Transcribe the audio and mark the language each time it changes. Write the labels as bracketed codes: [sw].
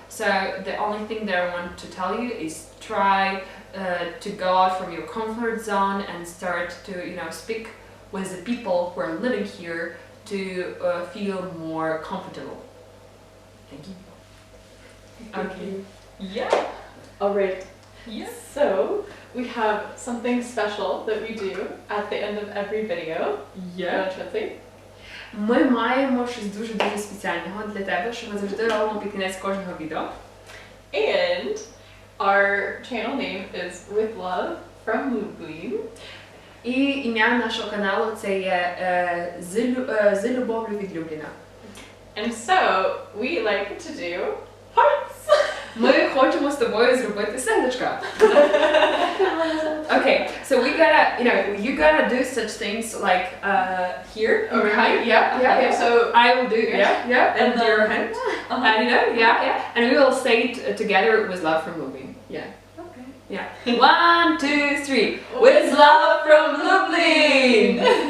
[en] So the only thing that I want to tell you is try to go out from your comfort zone and start to speak with the people who are living here to feel more comfortable. Thank you. Okay. Yeah. All right. Yeah. So we have something special that we do at the end of every video. Yeah. [uk] Ми маємо щось дуже-дуже спеціального для тебе, що ми завжди робимо під кінець кожного відео. [en] And our channel name is With Love from Lublin. [uk] І ім'я нашого каналу це є з любов'ю від Любліна. [en] And so we like to do hearts. [uk] Ми хочемо з тобою зробити сердечка. [en] Okay, so we gotta, you gotta do such things like here, behind, yeah. So I will do, yeah, and your hand, and yeah, and we will say it together with love from Lublin, yeah. Okay. Yeah. 1, 2, 3. With love from Lublin.